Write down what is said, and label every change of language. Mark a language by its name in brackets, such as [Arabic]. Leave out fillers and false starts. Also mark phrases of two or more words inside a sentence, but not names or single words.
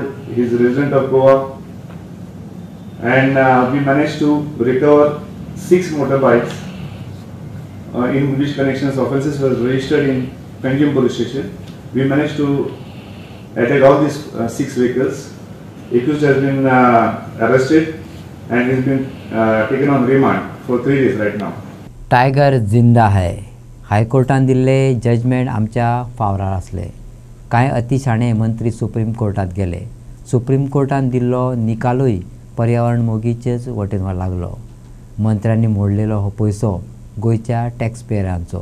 [English] He is a resident of Goa, and we managed to recover 6 motorbikes in which connections offences was registered in Penjim Police Station. We managed to attack all these 6 vehicles. Accused has been arrested and has been taken on remand for 3 days right now. [Hindi] टायगर जिंदा है. [Konkani] हायकोर्टान दिल्ले जजमेंट आमच्या फावरार आसले. कांय अतिशाणे मंत्री सुप्रीम कोर्टात गेले. सुप्रीम कोर्टान दिल्लो निकालूय पर्यावरण मोगीचेच वटेन लागलो. मंत्र्यांनी मोडलेलो हो पयसो गोंयच्या टॅक्सपेयरांचो.